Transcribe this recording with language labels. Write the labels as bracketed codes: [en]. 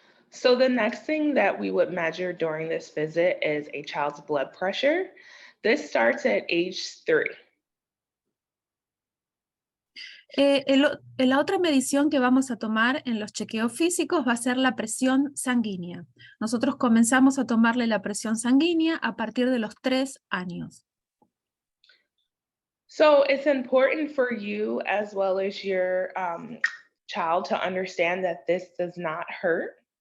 [en] So the next thing that we would measure during this visit is a child's blood pressure. This starts at age 3. [es] La otra medición que vamos a tomar en los chequeos físicos va a ser la presión sanguínea. Nosotros comenzamos a tomarle la presión sanguínea a partir de los 3 años. [en] So it's important for you as well as your child to understand that this does not hurt.